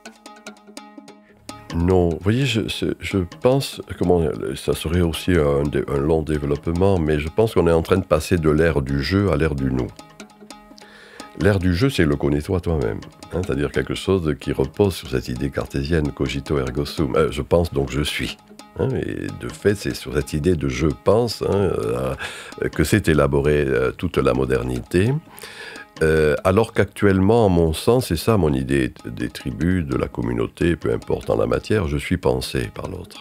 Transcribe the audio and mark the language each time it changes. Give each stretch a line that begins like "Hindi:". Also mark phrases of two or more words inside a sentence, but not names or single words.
French: Non, vous voyez, je pense, ça serait aussi un long développement, mais je pense qu'on est en train de passer de l'ère du jeu à l'ère du nous. L'ère du jeu, c'est le connais-toi toi-même, c'est-à-dire quelque chose qui repose sur cette idée cartésienne,
Latin: cogito ergo sum.
French: Je pense donc je suis. Et de fait, c'est sur cette idée de je pense que s'est élaborée toute la modernité. Alors qu'actuellement, à mon sens, c'est ça mon idée des tribus, de la communauté, peu importe en la matière, je suis pensé par l'autre.